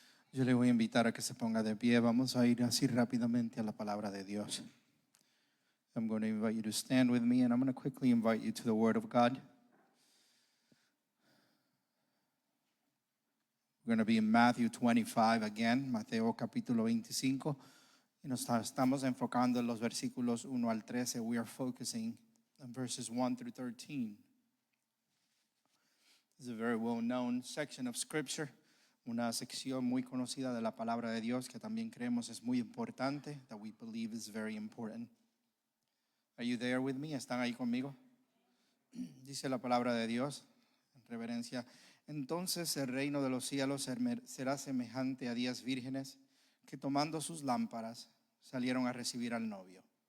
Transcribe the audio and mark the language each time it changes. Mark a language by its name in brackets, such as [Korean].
[Spanish] Yo le voy a invitar a que se ponga de pie. Vamos a ir así rápidamente a la palabra de Dios. [English] I'm going to invite you to stand with me, and I'm going to quickly invite you to the Word of God. We're going to be in Matthew 25 again, [Spanish] Mateo capítulo 25. Y nos estamos enfocando en los versículos 1 al 13. [English] We are focusing on verses 1 through 13. This is a very well-known section of Scripture, [Spanish] una sección muy conocida de la palabra de Dios que también creemos es muy importante, [English] that we believe is very important. Are you there with me? [Spanish] ¿Están ahí conmigo? Dice la palabra de Dios, en reverencia. Entonces el reino de los cielos será semejante a 10 vírgenes que tomando sus lámparas salieron a recibir al novio.